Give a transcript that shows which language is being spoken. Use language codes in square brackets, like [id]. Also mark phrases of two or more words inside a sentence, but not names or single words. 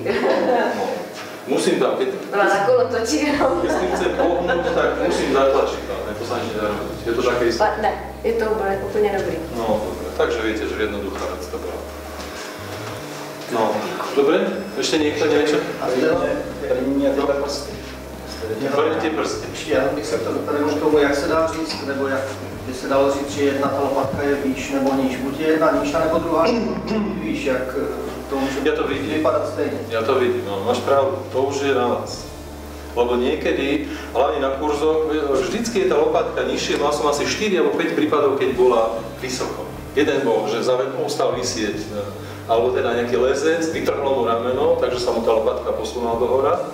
[sk] No. Musím tam, keď [cs] Na kolo točí jenom. [sk] s tým chcem pohnúť, tak musím zatlačiť tam, to sa nič nedá robiť. Je to také isté? [cs] Ne, je to úplně dobrý. [sk] No, dobre. Takže viete, že jednoduchá vec to bola. No, dobre? Ešte niekto niečo? [cs] A první a tyhle prsty. [sk] První tie prsty. [cs] Ještě já bych se to doplnil k tomu, jak se dá říct, nebo jak by se dalo říct, že jedna ta lopatka je výš nebo níž. Buď je jedna níž, nebo druhá výš, jak to může [sk] Ja to vidím. [cs] vypadat stejně. [sk] Ja to vidím, no, máš pravdu, to už je na vás. Lebo niekedy, hlavne na kurzoch, vždycky je tá lopatka nižšie, mal som asi 4 alebo 5 prípadov, keď bola vysoko. Jeden bol, že ostal vysieť, alebo teda nejaký lezec, vytrhlo mu rameno, takže sa mu tá lopatka posunula do hora.